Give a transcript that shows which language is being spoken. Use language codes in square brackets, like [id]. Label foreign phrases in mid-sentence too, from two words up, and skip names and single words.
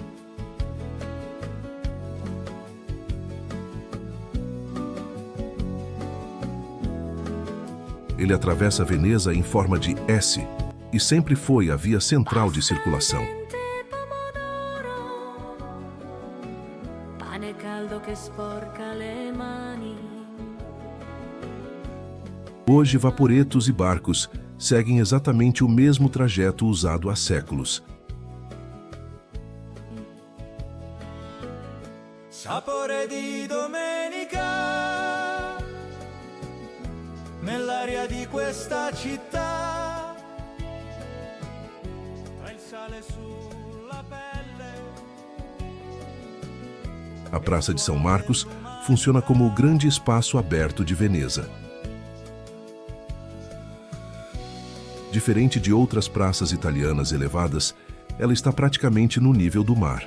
[pt] Ele atravessa Veneza em forma de S e sempre foi a via central de circulação. Hoje, vaporetos e barcos seguem exatamente o mesmo trajeto usado há séculos. [it] Sapore di domenica nell'aria di questa città, tra il sale sulla pelle. [pt] A Praça de São Marcos funciona como o grande espaço aberto de Veneza. Diferente de outras praças italianas elevadas, ela está praticamente no nível do mar.